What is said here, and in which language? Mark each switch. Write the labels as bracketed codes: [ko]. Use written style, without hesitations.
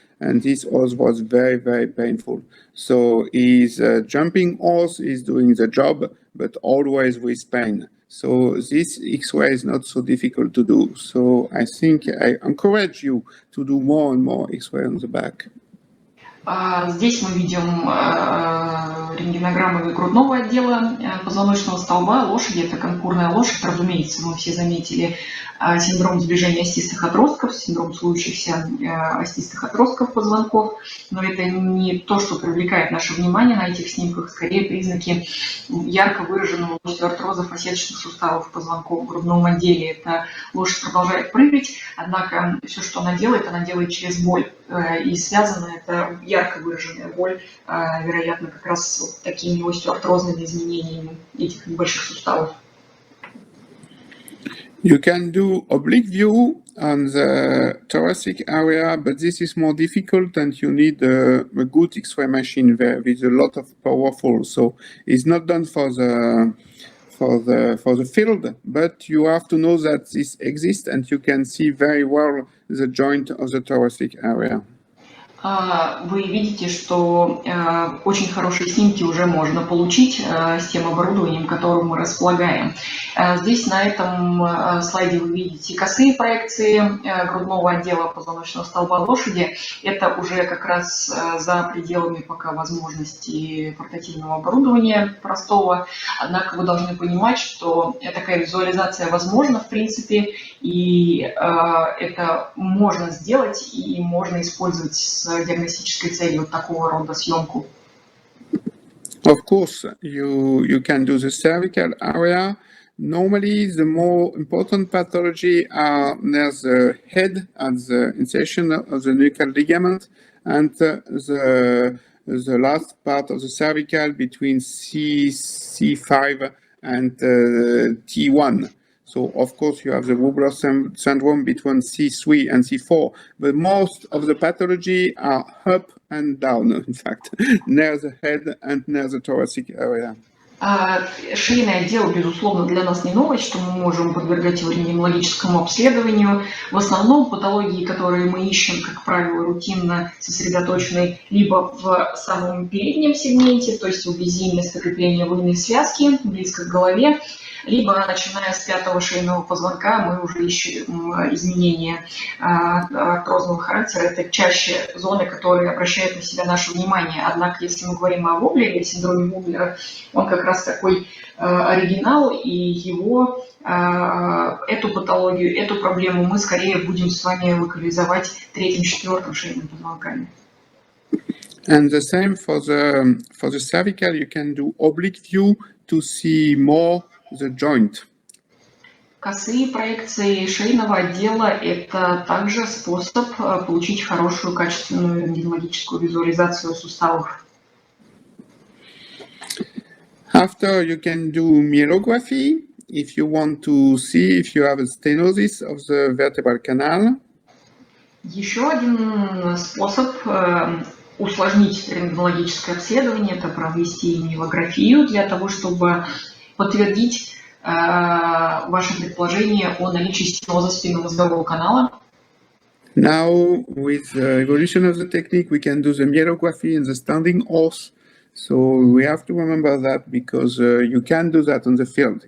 [en] And this horse was very, very painful. So his jumping horse is doing the job, but always with pain. So this X-ray is not so difficult to do. So I think I encourage you to do more and more X-ray on the back. [ru] Здесь мы видим рентгенограммы грудного отдела позвоночного столба лошади. Это конкурная лошадь. Разумеется, мы все заметили синдром сближения остистых отростков, синдром случающихся остистых отростков позвонков. Но это не то, что привлекает наше внимание на этих снимках, скорее признаки ярко выраженного остеоартроза фасеточных суставов позвонков в грудном отделе. Эта лошадь продолжает прыгать, однако все, что она делает через боль. И связано это ярко выраженная боль, вероятно, как раз с вот такими остеоартрозными изменениями этих небольших суставов. [en] You can do oblique view on the thoracic area, but this is more difficult and you need a good X-ray machine there with a lot of powerful. So it's not done for the field, but you have to know that this exists and you can see very well the joint of the thoracic area. [ru] Вы видите, что очень хорошие снимки уже можно получить с тем оборудованием, которым мы располагаем. Здесь на этом слайде вы видите косые проекции грудного отдела позвоночного столба лошади. Это уже как раз за пределами пока возможностей портативного оборудования простого. Однако вы должны понимать, что такая визуализация возможна в принципе, и это можно сделать и можно использовать с диагностической целью такого рода съемку. [en] Of course, you can do the cervical area. Normally, the more important pathology are near the head at the insertion of the nuchal ligament and the last part of the cervical between C5 and T1. So, of course, you have the Wobbler syndrome between C3 and C4, but most of the pathology are up and down, in fact, near the head and near the thoracic area. [ru] Шейный отдел, безусловно, для нас не новость, что мы можем подвергать его рентгенологическому обследованию. В основном патологии, которые мы ищем, как правило, рутинно сосредоточены либо в самом переднем сегменте, то есть вблизи места крепления лунной связки, близко к голове, либо, начиная с пятого шейного позвонка, мы уже ищем изменения артрозного характера. Это чаще зоны, которые обращают на себя наше внимание. Однако, если мы говорим о Воблере, синдроме Воблера, он как раз такой оригинал, и его, эту патологию, эту проблему мы скорее будем с вами локализовать третьим-четвертым шейным позвонками. [en] And the same for the cervical, you can do oblique view to see more the joint. [ru] Косые проекции шейного отдела – это также способ получить хорошую, качественную рентгенологическую визуализацию суставов. [en] After, you can do myelography if you want to see if you have a stenosis of the vertebral canal. [ru] Еще один способ усложнить рентгенологическое обследование – это провести миелографию для того, чтобы подтвердить ваше предположение о наличии стеноза спинномозгового канала. [en] Now, with the evolution of the technique, we can do the myelography in the standing horse. So we have to remember that because you can do that on the field.